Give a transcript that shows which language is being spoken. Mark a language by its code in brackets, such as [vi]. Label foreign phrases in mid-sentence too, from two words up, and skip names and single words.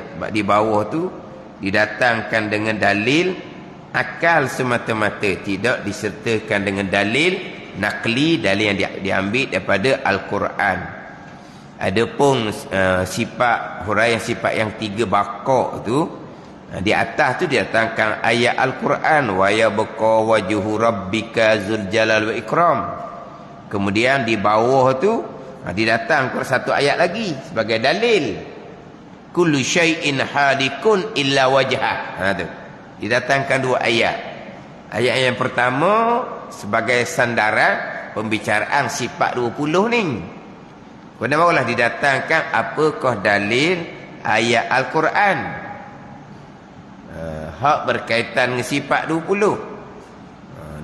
[ms] Sebab di bawah tu didatangkan dengan dalil akal semata-mata, tidak disertakan dengan dalil nakli, dalil yang diambil daripada Al-Quran. Adapun sifat huraian sifat yang 3 bakok tu, di atas tu didatangkan ayat Al-Quran, [ar] ويبقى وجه ربك ذو الجلال والإكرام. [ms] Kemudian di bawah tu didatangkan satu ayat lagi sebagai dalil, [ar] كل شيء هالك إلا وجهه. [ms] Tu didatangkan 2 ayat. Ayat yang pertama sebagai sandaran pembicaraan sifat 20 ni. Kemudian barulah didatangkan apakah dalil ayat Al-Quran hak berkaitan dengan sifat 20.